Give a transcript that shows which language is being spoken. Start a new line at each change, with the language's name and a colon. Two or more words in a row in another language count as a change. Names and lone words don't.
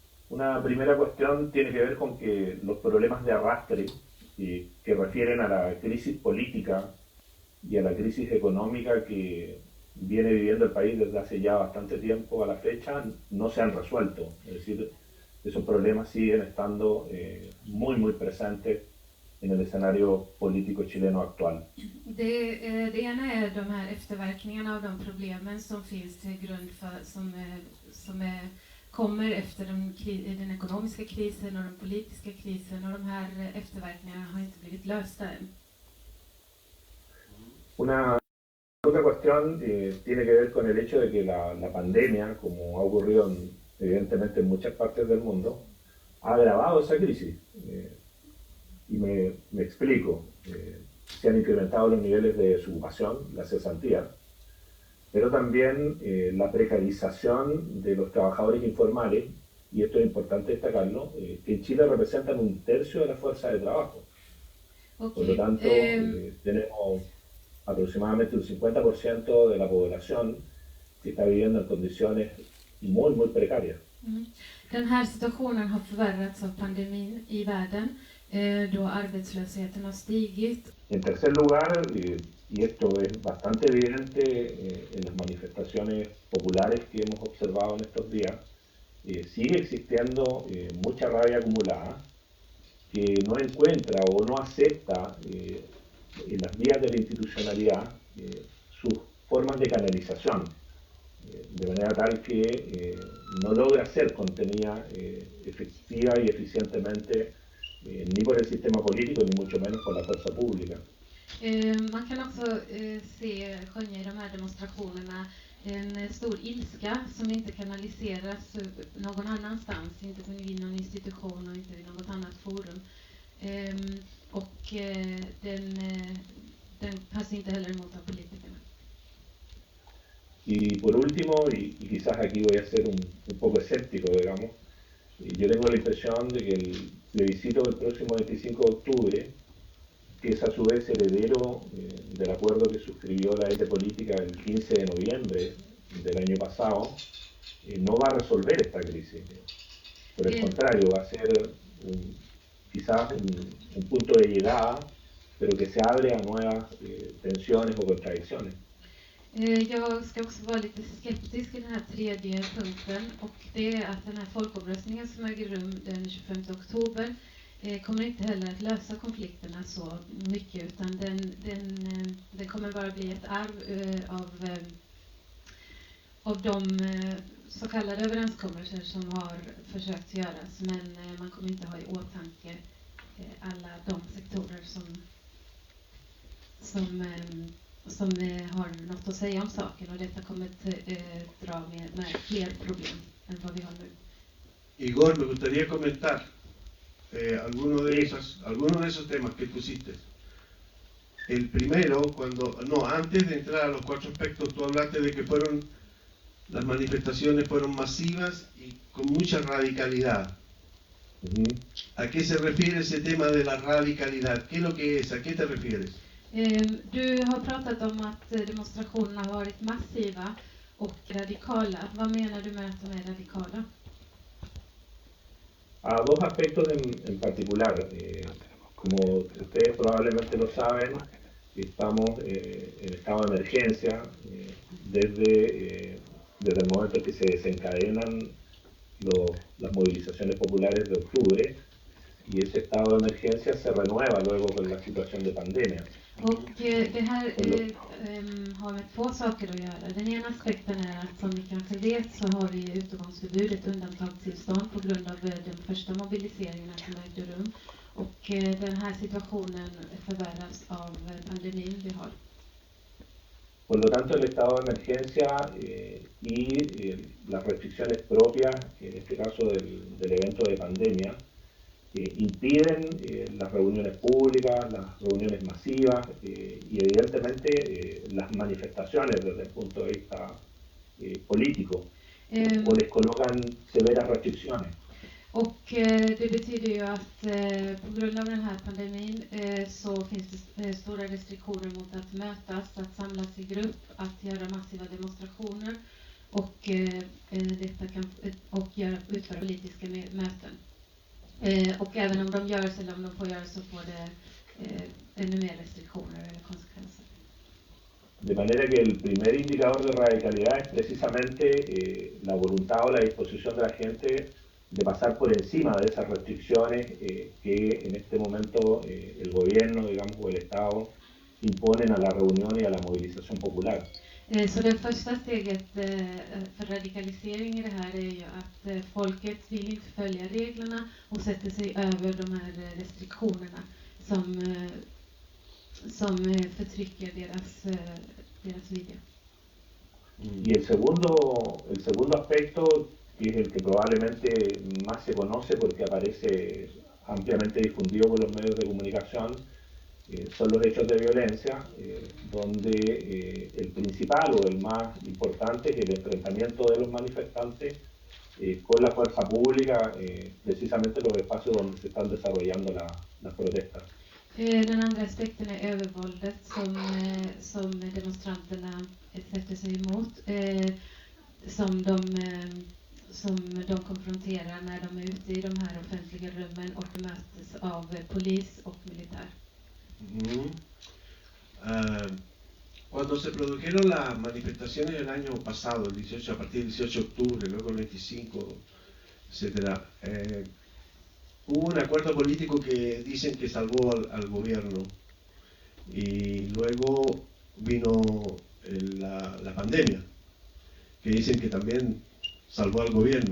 Spanish: Una primera cuestión tiene que ver con que los problemas de arrastre que refieren a la crisis política y a la crisis económica que viene viviendo el país desde hace ya bastante tiempo a la fecha no se han resuelto. Es decir, esos problemas siguen estando muy presentes en el escenario político chileno actual.
Swedish: Det ena är de här efterverkningarna av de problemen som finns till grund för, kommer efter den ekonomiska krisen och den politiska krisen, och de här efterverkningarna har inte blivit lösta än.
Spanish: Una otra cuestión tiene que ver con el hecho de que la pandemia, como ha ocurrido evidentemente en muchas partes del mundo, ha agravado esa crisis. Y me explico. Se han incrementado los niveles de desocupación, la cesantía, pero también la precarización de los trabajadores informales, y esto es importante destacarlo, que en Chile representan 1/3 de la fuerza de trabajo. Okay. Por lo tanto, tenemos aproximadamente un 50% de la población que está viviendo en condiciones muy precarias.
Swedish: Den här situationen har förvärrats av pandemin i världen, då arbetslösheten har stigit.
Spanish: En tercer lugar, y esto es bastante evidente en las manifestaciones populares que hemos observado en estos días, sigue existiendo mucha rabia acumulada que no encuentra o no acepta en las vías de la institucionalidad sus formas de canalización, de manera tal que no logra ser contenida efectiva y eficientemente ni por el sistema político ni mucho menos por la fuerza pública.
Swedish: Man kan också skönja i de här demonstrationerna en stor ilska som inte kanaliseras någon annanstans, inte vid någon institution och inte vid något annat forum. Den tas inte heller emot av politikerna.
Spanish: Y por último, y quizás aquí voy a ser un poco escéptico, digamos, yo tengo la impresión de que el plebiscito del próximo 25 de octubre, que es a su vez heredero del acuerdo que suscribió la élite política el 15 de noviembre del año pasado, no va a resolver esta crisis. Por el contrario, va a ser quizás un punto de llegada, pero que se abre a nuevas tensiones o contradicciones.
Swedish: Jag ska också vara lite skeptisk i den här tredje punkten, och det är att den här folkomröstningen som äger rum den 25 oktober kommer inte heller att lösa konflikterna så mycket, utan den kommer bara bli ett arv av de så kallade överenskommelser som har försökt göras, men man kommer inte ha i åtanke alla de sektorer som har något att säga om saken, och detta kommer att dra med fler problem än vad vi har nu.
Spanish: Igor, me gustaría comentar algunos de esos temas que pusiste. El primero, antes de entrar a los 4 aspectos, tú hablaste de que las manifestaciones fueron masivas y con mucha radicalidad. ¿A qué se refiere ese tema de la radicalidad? ¿Qué es lo que es? ¿A qué te refieres?
Swedish: Du har pratat om att demonstrationerna har varit massiva och radikala. Vad menar du med att de är radikala?
Spanish: A 2 aspectos en particular. Como ustedes probablemente lo saben, estamos en estado de emergencia desde el momento en que se desencadenan las movilizaciones populares de octubre, y ese estado de emergencia se renueva luego con la situación de pandemia.
Swedish: Och det här har med 2 saker att göra. Den ena aspekten är att, som ni kanske vet, så har vi utegångsförbud, ett undantagstillstånd på grund av den första mobiliseringen som ägde rum. Och den här situationen förvärras av pandemin vi har.
Spanish: Por lo tanto, el estado de emergencia y las restricciones propias, en este caso del evento de pandemia, impiden las reuniones públicas, las reuniones masivas y evidentemente las manifestaciones desde el punto de vista político, o les colocan severas restricciones.
Swedish: Och det betyder ju att på grund av den här pandemin så finns det stora restriktioner mot att mötas, att samlas i grupp, att göra massiva demonstrationer, och utföra politiska möten. Och även om de gör eller om de får göra så får det ännu mer restriktioner eller konsekvenser.
Spanish: De manera que el primer indicador de radicalidad es precisamente la voluntad o la disposición de la gente de pasar por encima de esas restricciones que en este momento el gobierno, digamos, o el Estado imponen a la reunión y a la movilización popular.
Swedish: Så det första steget för radikalisering i det här är ju att folket vill inte följa reglerna och sätter sig över de här restriktionerna som förtrycker deras vilja.
Spanish: Y el segundo aspecto, que es el que probablemente más se conoce porque aparece ampliamente difundido por los medios de comunicación, son los hechos de violencia, donde el principal o el más importante es el enfrentamiento de los manifestantes con la fuerza pública, precisamente en los espacios donde se están desarrollando las protestas.
Swedish: Den andra aspekten är övervåldet som demonstranterna sätter sig emot, som de konfronterar när de är ute i de här offentliga rummen och möts av polis och militär.
Spanish: Cuando se produjeron las manifestaciones el año pasado, a partir del 18 de octubre, luego el 25, etc., hubo un acuerdo político que dicen que salvó al gobierno, y luego vino la pandemia, que dicen que también salvó al gobierno.